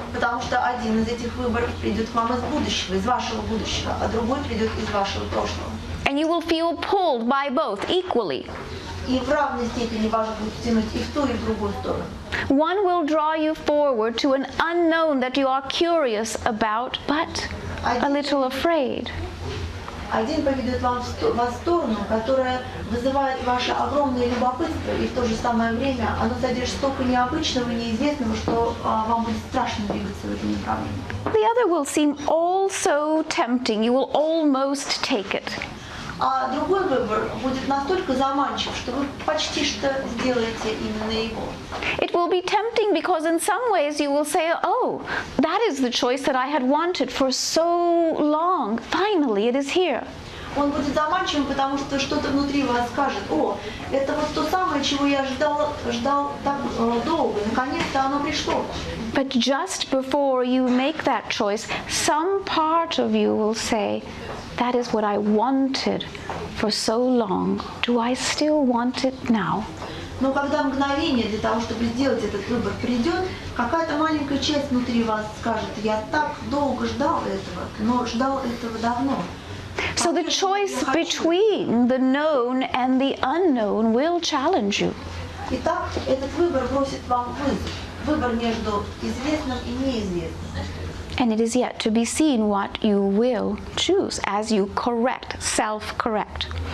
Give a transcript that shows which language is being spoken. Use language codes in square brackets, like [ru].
[ru] Потому что один из этих выборов придет к вам из будущего, из вашего будущего, а другой придет из вашего прошлого. [en] And you will feel pulled by both equally. [ru] И в равной степени вас будет тянуть и в ту, и в другую сторону. [en] One will draw you forward to an unknown that you are curious about, but a little afraid. [ru] Один поведет вас в сторону, которая вызывает ваше огромное любопытство, и в то же самое время оно содержит столько необычного и неизвестного, что вам будет страшно двигаться в этом направлении. [en] The other will seem all so tempting, you will almost take it. [ru] А другой выбор будет настолько заманчив, что вы почти что сделаете именно его. [en] It will be tempting because in some ways you will say, oh, that is the choice that I had wanted for so long. Finally, it is here. [ru] Он будет заманчивым, потому что что-то внутри вас скажет: о, это вот то самое, чего я ждал так долго, наконец-то оно пришло. [en] But just before you make that choice, some part of you will say, that is what I wanted for so long. Do I still want it now? [ru] Но когда мгновение для того, чтобы сделать этот выбор придет, какая-то маленькая часть внутри вас скажет: я так долго ждал этого, но ждал этого давно. [en] So the choice between the known and the unknown will challenge you. [ru] Итак, этот выбор бросит вам вызов. Выбор между известным и неизвестным. [en] And it is yet to be seen what you will choose as you correct, self-correct.